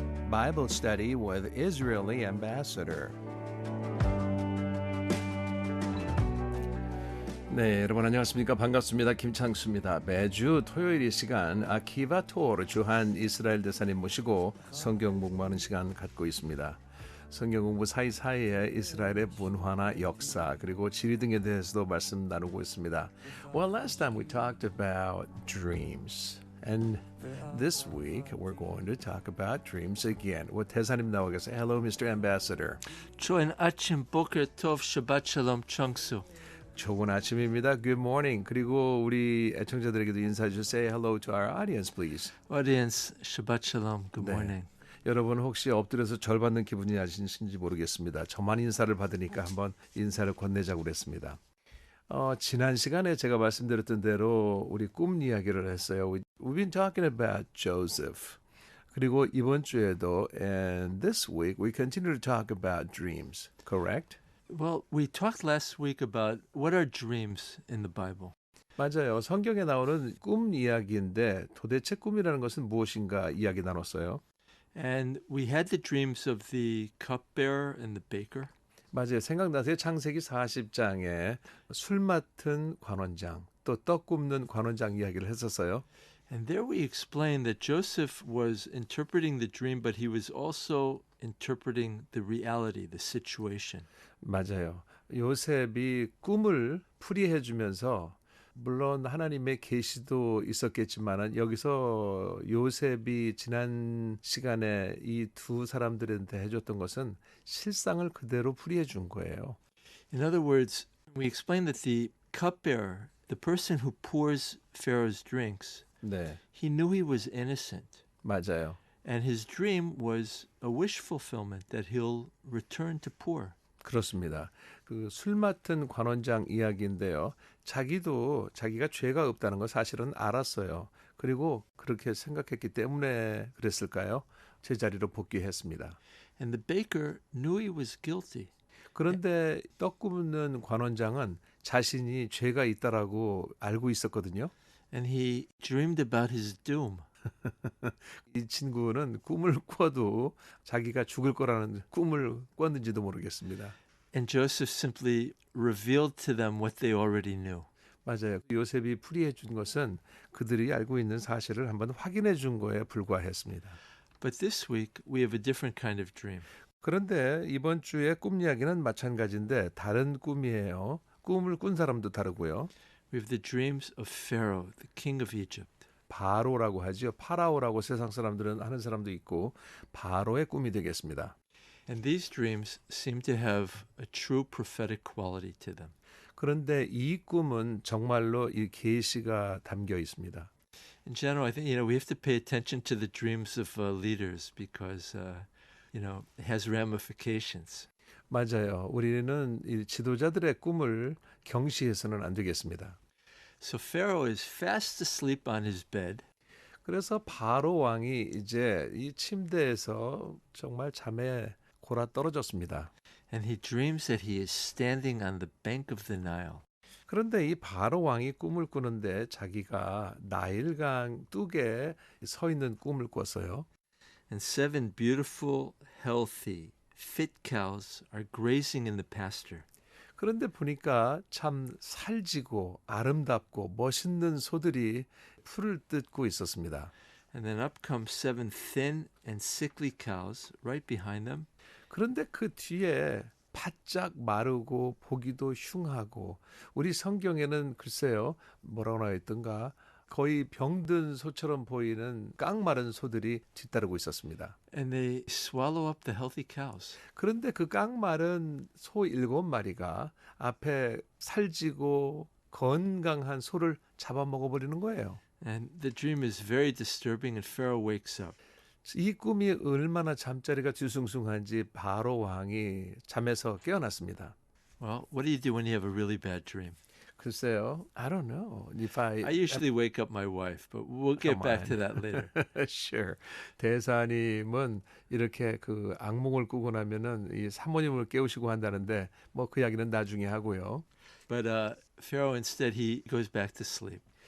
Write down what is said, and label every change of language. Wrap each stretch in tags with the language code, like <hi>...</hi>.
<en>Bible Study with Israeli Ambassador.</en> <ko>네, 여러분 안녕하십니까? 반갑습니다. 김창수입니다. 매주 토요일 이 시간 아키바 토르 주한 이스라엘 대사님 모시고 성경 공부하는 시간 갖고 있습니다. 성경 공부 사이사이에 이스라엘의 문화나 역사 그리고 지리 등에 대해서도 말씀 나누고 있습니다.</ko> <en>Well, last time we talked about dreams. And this week we're going to talk about dreams again.</en> <ko>대사님 나와 계세요.</ko> <en>Hello, Mr. Ambassador.</en> <ko>좋은 아침,</ko> <he>보ker tov, Shabbat shalom, 청수.</he> <ko>좋은 아침입니다. Good morning. 그리고 우리 애청자들에게도 인사해 주세요.</ko> <en>Say hello to our audience, please. Audience, Shabbat shalom, good morning.</en> <ko>여러분 혹시 엎드려서 절 받는 기분이 아신지 모르겠습니다. 저만 인사를 받으니까 한번 인사를 건네자고 그랬습니다. 지난 시간에 제가 말씀드렸던 대로 우리 꿈 이야기를 했어요.</ko> <en>We've been talking about Joseph.</en> <ko>그리고 이번 주에도</ko> <en>and this week we continue to talk about dreams. Correct? Well, we talked last week about what are dreams in the Bible.</en> <ko>맞아요. 성경에 나오는 꿈 이야기인데 도대체 꿈이라는 것은 무엇인가 이야기 나눴어요.</ko> <en>And we had the dreams of the cupbearer and the baker.</en> <ko>맞아요. 생각나세요? 창세기 40장에 술 맡은 관원장, 또 떡 굽는 관원장 이야기를 했었어요.</ko> <en>And there we explained that Joseph was interpreting the dream, but he was also interpreting the reality, the situation.</en> <ko>맞아요. 요셉이 꿈을 풀이해 주면서 물론 하나님의 계시도 있었겠지만 여기서 요셉이 지난 시간에 이 두 사람들한테 해줬던 것은 실상을 그대로 풀이해 준 거예요.</ko> <en>In other words, we explained that the cupbearer, the person who pours Pharaoh's drinks,</en> <ko>네,</ko> <en>he knew he was innocent.</en> <ko>맞아요.</ko> <en>And his dream was a wish fulfillment that he'll return to poor.</en> <ko>그렇습니다. 그 술 맡은 관원장 이야기인데요. 자기도 자기가 죄가 없다는 걸 사실은 알았어요. 그리고 그렇게 생각했기 때문에 그랬을까요? 제자리로 복귀했습니다.</ko> <en>And the baker knew he was guilty.</en> <ko>그런데 떡 굽는 관원장은 자신이 죄가 있다라고 알고 있었거든요.</ko> <en>And he dreamed about his doom.</en> <ko>이 친구는 꿈을 꿔도 자기가 죽을 거라는 꿈을 꿨는지도 모르겠습니다.</ko> <en>And Joseph simply revealed to them what they already knew.</en> <ko>맞아요. 요셉이 풀이해 준 것은 그들이 알고 있는 사실을 한번 확인해 준 거에 불과했습니다.</ko> <en>But this week we have a different kind of dream.</en> <ko>그런데 이번 주에 꿈 이야기는 마찬가지인데 다른 꿈이에요. 꿈을 꾼 사람도 다르고요.</ko> <en>We have the dreams of Pharaoh, the king of Egypt.</en> <ko>바로라고 하죠. 파라오라고 세상 사람들은 하는 사람도 있고 바로의 꿈이 되겠습니다.</ko> <en>And these dreams seem to have a true prophetic quality to them.</en> <ko>그런데 이 꿈은 정말로 이 계시가 담겨 있습니다.</ko> <en>In general, I think we have to pay attention to the dreams of leaders because it has ramifications.</en> <ko>맞아요. 우리는 이 지도자들의 꿈을 경시해서는 안 되겠습니다.</ko> <en>So Pharaoh is fast asleep on his bed.</en> <ko>그래서 바로 왕이 이제 이 침대에서 정말 잠에 골아 떨어졌습니다.</ko> <en>And he dreams that he is standing on the bank of the Nile.</en> <ko>그런데 이 바로 왕이 꿈을 꾸는데 자기가 나일강 뚝에 서 있는 꿈을 꿨어요.</ko> <en>And 7 beautiful, healthy, fit cows are grazing in the pasture.</en> <ko>그런데 보니까 참 살지고 아름답고 멋있는 소들이 풀을 뜯고 있었습니다.</ko> <en>And then up come 7 thin and sickly cows right behind them.</en> <ko>그런데 그 뒤에 바짝 마르고 보기도 흉하고 우리 성경에는 글쎄요 뭐라고 나와 있던가 거의 병든 소처럼 보이는 깡마른 소들이 뒤따르고 있었습니다.</ko> <en>And they swallow up the healthy cows.</en> <ko>그런데 그 깡마른 소 7마리가 앞에 살지고 건강한 소를 잡아먹어버리는 거예요.</ko> <en>And the dream is very disturbing and Pharaoh wakes up.</en> <ko>이 꿈이 얼마나 잠자리가 뒤숭숭한지 바로 왕이 잠에서 깨어났습니다.</ko> <en>Well, what do you do when you have a really bad dream?</en> <ko>글쎄요,</ko> <en>I don't know. If I usually wake up my wife, but we'll get back to that later. Sure.</en> <ko>대사님은 이렇게 그 악몽을 꾸고 나면은 이 사모님을 깨우시고 한다는데 뭐 그 이야기는 나중에 하고요.</ko> <en>But Pharaoh instead he goes back to sleep.</en>